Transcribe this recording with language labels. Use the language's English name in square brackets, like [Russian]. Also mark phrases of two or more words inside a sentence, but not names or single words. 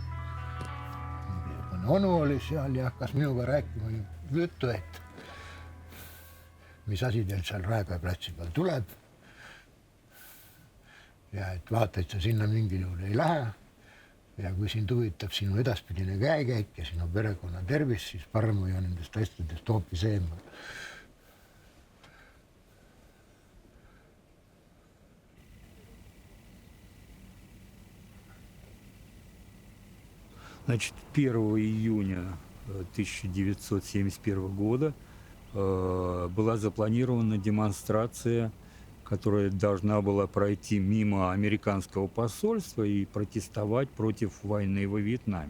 [Estonian] Onu oli seal ja hakkas minuga rääkima juttu, et mis asi teil seal Raekoja platsi peal tuleb. Ja et vaata, et sa sinna mingil juhul ei lähe. Ja kui sind huvitab sinu edaspidine käekäik ja sinu perekonna tervis, siis parem hoia nendest asjadest hoopis eemal. [Russian] Значит, 1 июня 1971 года была запланирована демонстрация, которая должна была пройти мимо американского посольства и протестовать против войны во Вьетнаме.